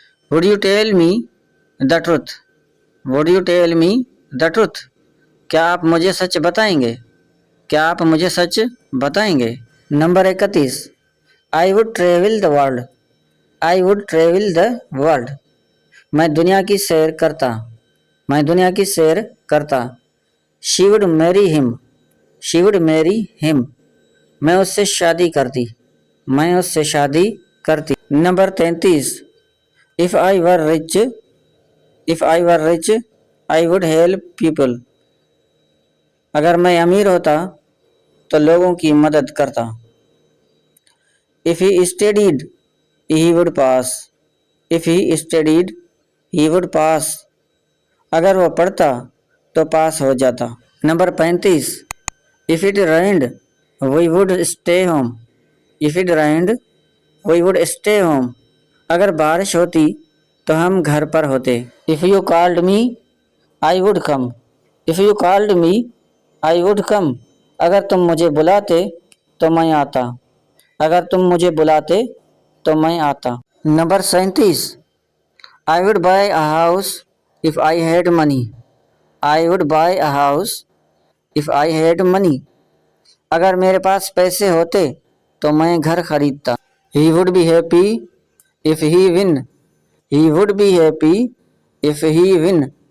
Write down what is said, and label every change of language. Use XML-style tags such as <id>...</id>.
<en>Would you tell me the truth? Would you tell me the truth?</en> <ur>کیا آپ مجھے سچ بتائیں گے؟ کیا آپ مجھے سچ بتائیں گے؟ Number 31.</ur> <en>I would travel the world. I would travel the world.</en> <ur>میں دنیا کی سیر کرتا. میں دنیا کی سیر کرتا.</ur> <en>She would marry him. She would marry him.</en> <ur>میں اس سے شادی کرتی. میں اس سے شادی کرتی. Number 33.</ur> <en>If I were rich, if I were rich, I would help people.</en> <ur>اگر میں امیر ہوتا تو لوگوں کی مدد کرتا.</ur> <en>If he studied, he would pass. If he studied, he would pass.</en> <ur>اگر وہ پڑھتا تو پاس ہو جاتا. Number 35.</ur> <en>If it rained, we would stay home. If it rained, we would stay home.</en> <ur>اگر بارش ہوتی تو ہم گھر پر ہوتے.</ur> <en>If you called me, I would come. If you called me, I would come.</en> <ur>اگر تم مجھے بلاتے تو میں آتا. اگر تم مجھے بلاتے تو میں آتا. Number 37.</ur> <en>I would buy a house if I had money. I would buy a house if I had money.</en> <ur>اگر میرے پاس پیسے ہوتے تو میں گھر خریدتا.</ur> <en>He would be happy if he win. He would be happy if he win.</en>